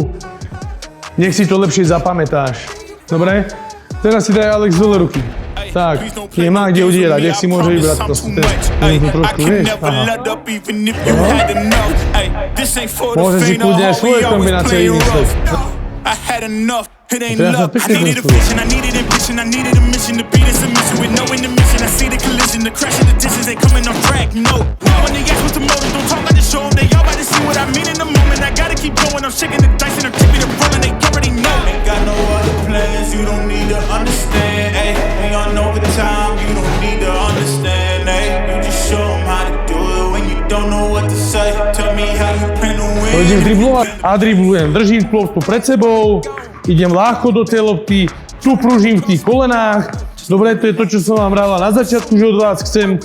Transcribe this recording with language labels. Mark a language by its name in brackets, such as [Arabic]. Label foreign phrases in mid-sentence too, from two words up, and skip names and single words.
[Slovak] Nech si to lepšie zapamätáš. Dobre? Teraz si daj Alex dole ruky. Tak, nemá kde udierať, nech si môže vybrať to. Trošku, vieš? Môže si kľudne aj svoje kombinácie vymyslieť. [English] It ain't love, I needed a vision, I needed ambition, I needed a mission to be the submission with no intermission. I see the collision, the crash of the distance, they coming off track, no. When they ask what's the motive, don't talk, I just show them. They all about to see what I mean in the moment. I gotta keep going, I'm shaking the dice and I'm keeping it rolling, they already know. Ain't got no other plans, you don't need to understand, ayy. Ain't on overtime, you don't need to understand, ayy. You just show them how to do it when you don't know what to say. Tell me how you plan to win. [Slovak] Idem driblovať a driblujem, držím loptu pred sebou. Idem ľahko do tej lopty, tu prúžim v tých kolenách. Dobre, to je to, čo som vám vrala na začiatku, že od vás chcem.